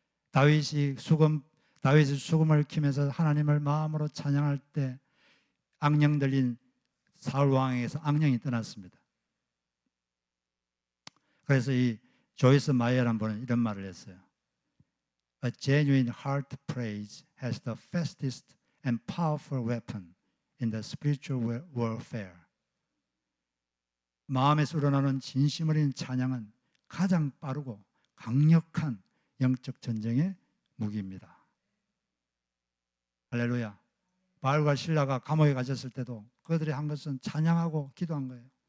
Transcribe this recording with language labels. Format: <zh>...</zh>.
<ko>다윗이 수금을 키면서 하나님을 마음으로 찬양할 때 악령 들린 사울 왕에게서 악령이 떠났습니다. 그래서 이 조이스 마이어라는 분은 이런 말을 했어요.</ko> <en>A genuine heart praise has the fastest and powerful weapon in the spiritual warfare.</en> <ko>마음에서 우러나오는 진심 어린 찬양은 가장 빠르고 강력한 영적 전쟁의 무기입니다. 할렐루야. 바울과 실라가 감옥에 갇혔을 때도 그들이 한 것은 찬양하고 기도한 거예요.</ko>